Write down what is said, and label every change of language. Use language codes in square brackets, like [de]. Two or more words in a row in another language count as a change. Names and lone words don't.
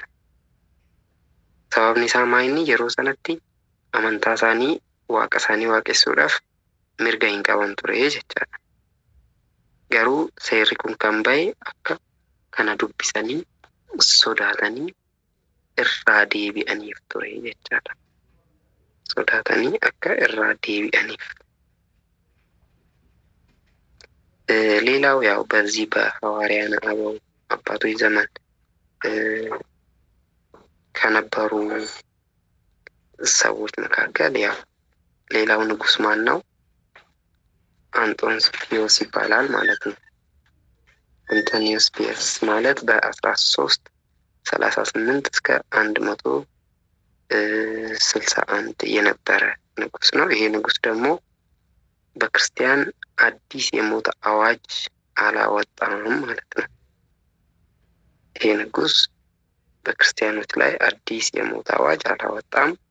[om] Sababni isaa maayinni yeroo sanatti amantaa isaanii waaqa isaanii waaqessuudhaaf mirga hin qaban ture jechaadha. Garuu seerri kun kan bahe akka kana dubbisanii sodaatanii irraa deebi'aniif ture jechaadha. Sodaatanii akka irraa deebi'aniif. [am] ሌላው ያው በዚህ በሐዋርያነ አበው አባቶች ዘመን ከነበሩ ሰዎች መካከል ያው ሌላው ንጉስ ማን ነው? አንጦንስ ፒዮስ ይባላል ማለት ነው። አንቶኒዮስ ፒዮስ ማለት በ1338 እስከ 161 የነበረ ንጉስ ነው። ይሄ ንጉስ ደግሞ በክርስቲያን አዲስ የሞት አዋጅ አላወጣም ማለት ነው። ይሄ ንጉስ በክርስቲያኖች ላይ አዲስ የሞት አዋጅ አላወጣም።